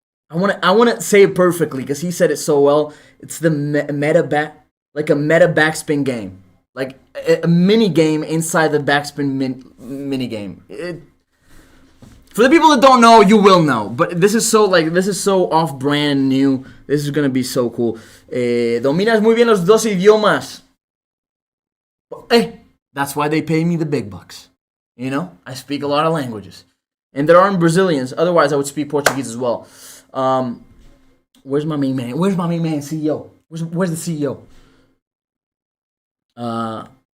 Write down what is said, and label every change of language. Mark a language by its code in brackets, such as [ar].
[en] I want to say it perfectly because he said it so well. It's the meta backspin game, like a mini game inside the backspin mini game. For the people that don't know, you will know. But this is so off-brand and new. This is gonna be so cool. [es] Dominas muy bien los dos idiomas. [en] That's why they pay me the big bucks. You know, I speak a lot of languages, and there aren't Brazilians. Otherwise, I would speak Portuguese as well. Where's my main man? Where's my main man, CEO? Where's the CEO?